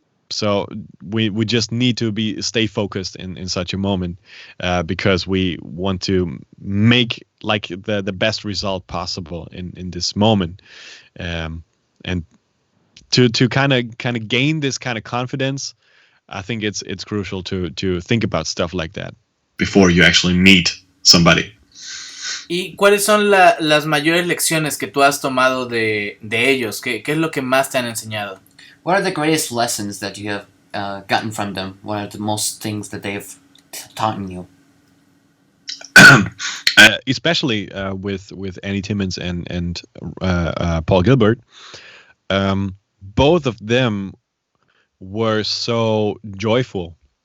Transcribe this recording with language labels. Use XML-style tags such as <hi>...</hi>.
<en>So we just need to stay focused in such a moment, because we want to make like the best result possible in this moment, and to kind of gain this kind of confidence. I think it's crucial to think about stuff like that before you actually meet somebody.</en> <es>¿Y cuáles son las mayores lecciones que tú has tomado de ellos? ¿Qué es lo que más te han enseñado?</es> <en>What are the greatest lessons that you have gotten from them? What are the most things that they've taught you? Especially with Andy Timmons and Paul Gilbert, both of them were so joyful.</en>